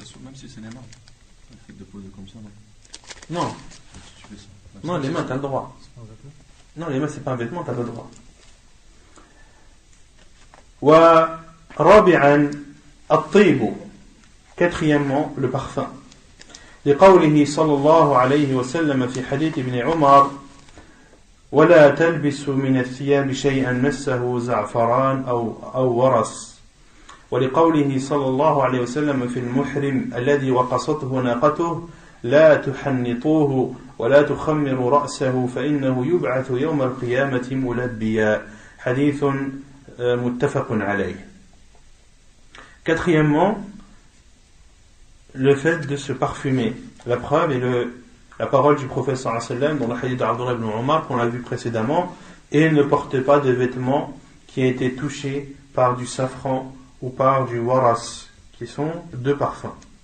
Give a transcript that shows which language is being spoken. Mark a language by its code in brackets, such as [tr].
[fr] Même si c'est les mains, le fait de poser comme ça, non? Non. Si tu fais ça. Non, les mains, t'as le droit. Non, les mains, c'est pas un vêtement, t'as le droit. [ar] Wa rabi'an at-taybu. [fr] Quatrièmement, le parfum. [ar] لقوله صلى الله عليه وسلم في حديث ابن عمر ولا تلبس من الثياب شيئا مسه زعفران أو ورس. ولقوله صلى الله عليه وسلم في المحرم الذي وقصته ناقته لا تحنطوه ولا تخمروا رأسه فإنه يبعث يوم القيامة ملبيا. حديث متفق عليه. [fr] Quatrièmement, le fait de se parfumer. La preuve est la parole du prophète sallallahu alayhi wa sallam dans le hadith d'Abdullah ibn Umar qu'on a vu précédemment, et ne portez pas de vêtements qui a été touchés par du safran ou par du waras, qui sont deux parfums.